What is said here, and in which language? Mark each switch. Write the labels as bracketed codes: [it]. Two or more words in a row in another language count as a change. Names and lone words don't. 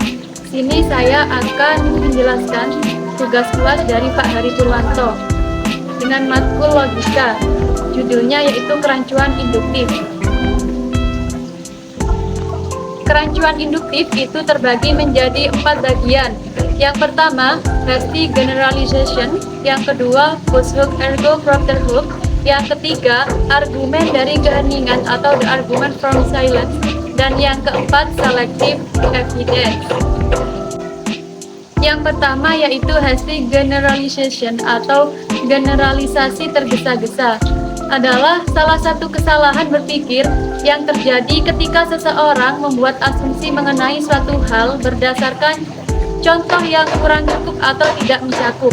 [id] Sini saya akan menjelaskan tugas kelas dari Pak Hari Purwanto dengan matkul logika. Judulnya yaitu kerancuan induktif. Kerancuan induktif itu terbagi menjadi 4 bagian. Yang pertama, [en] Hasty generalization. [id] Yang kedua, [la] post hoc ergo propter hoc. [id] Yang ketiga, argumen dari keheningan atau [en] the argument from silence. [id] Dan yang keempat, [en] selective evidence. [id] Yang pertama yaitu [en] hasty generalization [id] atau generalisasi tergesa-gesa. Adalah salah satu kesalahan berpikir yang terjadi ketika seseorang membuat asumsi mengenai suatu hal berdasarkan contoh yang kurang cukup atau tidak mencakup.